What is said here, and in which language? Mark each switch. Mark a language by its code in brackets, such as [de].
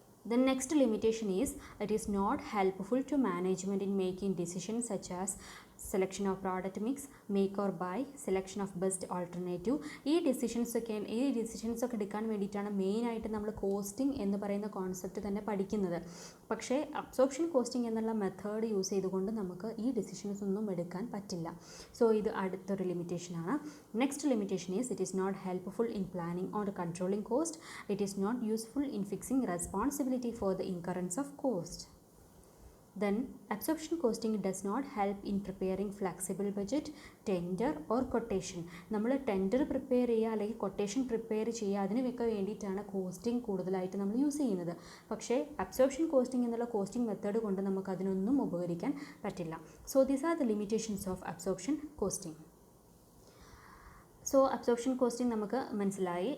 [en] The next limitation is, it is not helpful to management in making decisions such as selection of product mix, make or buy, selection of best alternative. [ml] ഈ decisions ഒക്കെ എടുക്കാൻ വേണ്ടിയിട്ടാണ് മെയിനായിട്ട് നമ്മൾ costing എന്ന് പറയുന്ന concept തന്നെ പഠിക്കുന്നത്. പക്ഷേ അബ്സോർപ്ഷൻ കോസ്റ്റിംഗ് എന്നുള്ള മെത്തേഡ് യൂസ് ചെയ്തുകൊണ്ട് നമുക്ക് ഈ ഡിസിഷൻസ് ഒന്നും എടുക്കാൻ പറ്റില്ല. സോ ഇത് അടുത്തൊരു ലിമിറ്റേഷനാണ്. [en] Next limitation is, it is not helpful in planning or controlling cost. It is not useful in fixing responsibility for the incurrence of cost. Then absorption costing does not help in preparing flexible budget, tender or quotation. [ml] നമ്മൾ tender prepare ചെയ്യുക അല്ലെങ്കിൽ quotation prepare ചെയ്യുക അതിനൊക്കെ വേണ്ടിയിട്ടാണ് costing കൂടുതലായിട്ട് നമ്മൾ use ചെയ്യുന്നത്. പക്ഷേ അബ്സോർപ്ഷൻ കോസ്റ്റിംഗ് എന്നുള്ള കോസ്റ്റിംഗ് മെത്തേഡ് കൊണ്ട് നമുക്ക് അതിനൊന്നും ഉപകരിക്കാൻ പറ്റില്ല. [en] So these are the limitations of absorption costing. So [ml] absorption costing നമുക്ക് മനസ്സിലായി.